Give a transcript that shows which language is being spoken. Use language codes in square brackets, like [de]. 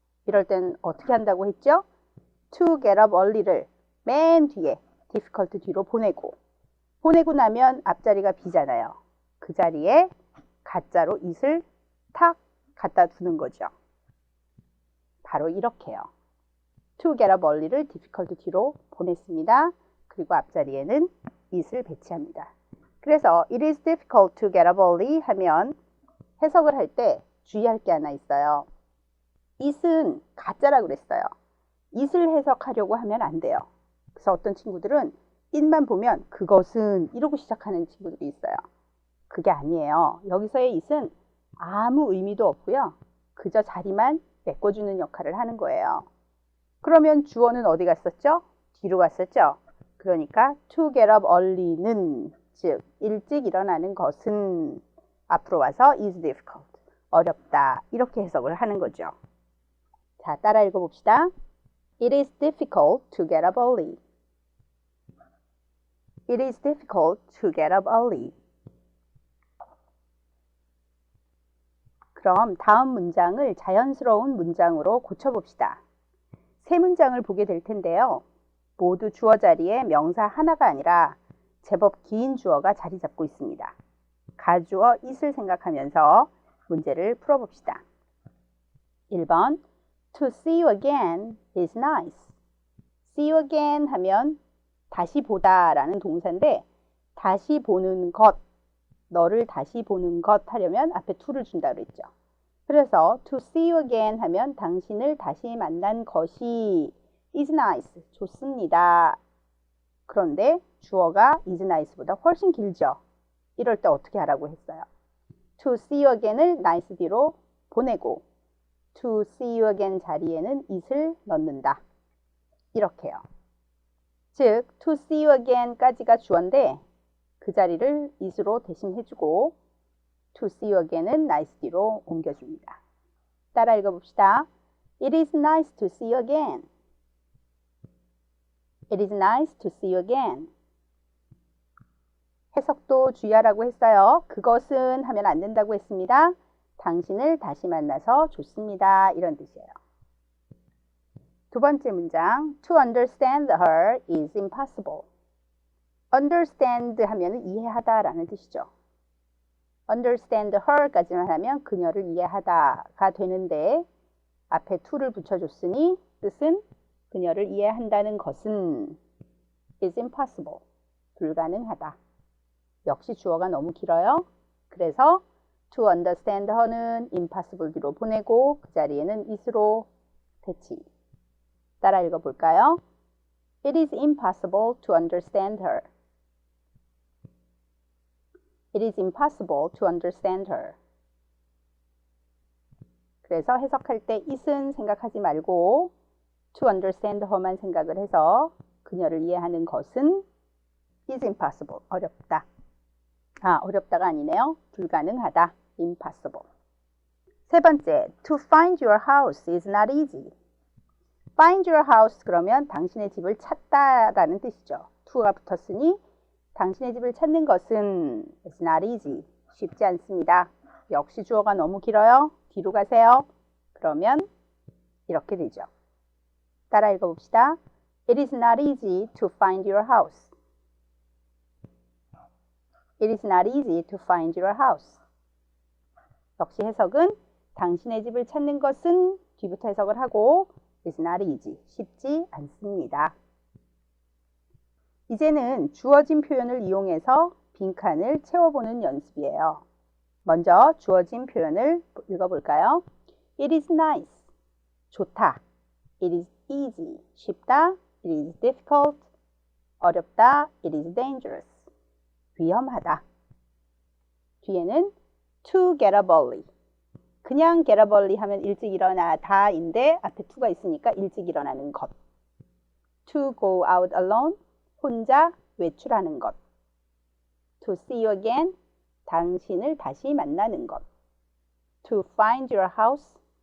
[ko] 이럴 땐 어떻게 한다고 했죠? [en] To get up early [ko] 를 맨 뒤에 difficult 뒤로 보내고 나면 앞자리가 비잖아요. 그 자리에 가짜로 it을 탁 갖다 두는 거죠. 바로 이렇게요. [en] To get up early [ko] 를 difficult 뒤로 보냈습니다. 그리고 앞자리에는 it을 배치합니다. 그래서 [en] it is difficult to get up early [ko] 하면 해석을 할 때 주의할 게 하나 있어요. it은 가짜라고 그랬어요. it을 해석하려고 하면 안 돼요. 그래서 어떤 친구들은 it만 보면 그것은 이러고 시작하는 친구들이 있어요. 그게 아니에요. 여기서의 it은 아무 의미도 없고요. 그저 자리만 메꿔주는 역할을 하는 거예요. 그러면 주어는 어디 갔었죠? 뒤로 갔었죠? 그러니까 [en] to get up early [ko] 는 즉 일찍 일어나는 것은 앞으로 와서 [en] is difficult, [ko] 어렵다 이렇게 해석을 하는 거죠. 자, 따라 읽어봅시다. [en] It is difficult to get up early. It is difficult to get up early. [ko] 그럼 다음 문장을 자연스러운 문장으로 고쳐봅시다. 세 문장을 보게 될 텐데요. 모두 주어 자리에 명사 하나가 아니라 제법 긴 주어가 자리 잡고 있습니다. 가주어 it을 생각하면서 문제를 풀어봅시다. 1번 [en] To see you again is nice. See you again [ko] 하면 다시 보다 라는 동사인데 다시 보는 것, 너를 다시 보는 것 하려면 앞에 to를 준다 그랬죠. 그래서 [en] to see you again [ko] 하면 당신을 다시 만난 것이 [en] is nice, [ko] 좋습니다. 그런데 주어가 [en] is nice [ko] 보다 훨씬 길죠. 이럴 때 어떻게 하라고 했어요? [en] To see you again [ko] 을 nice 뒤로 보내고 [en] to see you again [ko] 자리에는 it을 넣는다. 이렇게요. 즉, [en] to see you again [ko] 까지가 주어인데 그 자리를 it으로 대신 해주고 [en] to see you again [ko] 은 nice 뒤로 옮겨줍니다. 따라 읽어봅시다. [en] It is nice to see you again. It is nice to see you again. [ko] 해석도 주의하라고 했어요. 그것은 하면 안 된다고 했습니다. 당신을 다시 만나서 좋습니다. 이런 뜻이에요. 두 번째 문장. [en] To understand her is impossible. [ko] understand 하면은 이해하다 라는 뜻이죠. [en] understand her [ko] 까지만 하면 그녀를 이해하다가 되는데 앞에 to를 붙여줬으니 뜻은 그녀를 이해한다는 것은 [en] is impossible. [ko] 불가능하다. 역시 주어가 너무 길어요. 그래서 [en] to understand her [ko] 는 impossible 뒤로 보내고 그 자리에는 is로 배치. 따라 읽어볼까요? [en] It is impossible to understand her. It is impossible to understand her. [ko] 그래서 해석할 때 it은 생각하지 말고 [en] to understand her [ko] 만 생각을 해서 그녀를 이해하는 것은 [en] is impossible. [ko] 어렵다. 어렵다가 아니네요. 불가능하다. impossible. 세 번째, [en] to find your house is not easy. find your house [ko] 그러면 당신의 집을 찾다라는 뜻이죠. to가 붙었으니 당신의 집을 찾는 것은 [en] is not easy. [ko] 쉽지 않습니다. 역시 주어가 너무 길어요. 뒤로 가세요. 그러면 이렇게 되죠. 따라 읽어봅시다. [en] It is not easy to find your house. It is not easy to find your house. [ko] 역시 해석은 당신의 집을 찾는 것은 뒤부터 해석을 하고 [en] It's not easy. [ko] 쉽지 않습니다. 이제는 주어진 표현을 이용해서 빈칸을 채워보는 연습이에요. 먼저 주어진 표현을 읽어볼까요? [en] It is nice. [ko] 좋다. [en] It is easy. [ko] 쉽다. [en] It is difficult. [ko] 어렵다. [en] It is dangerous. [ko] 위험하다. 뒤에는 [en] to get up early. [ko] 그냥 [en] get up early [ko] 하면 일찍 일어나다인데 앞에 to가 있으니까 일찍 일어나는 것. [en] to go out alone. [ko] 혼자 외출하는 것. [en] to see you again. [ko] 당신을 다시 만나는 것. [en] to find your house.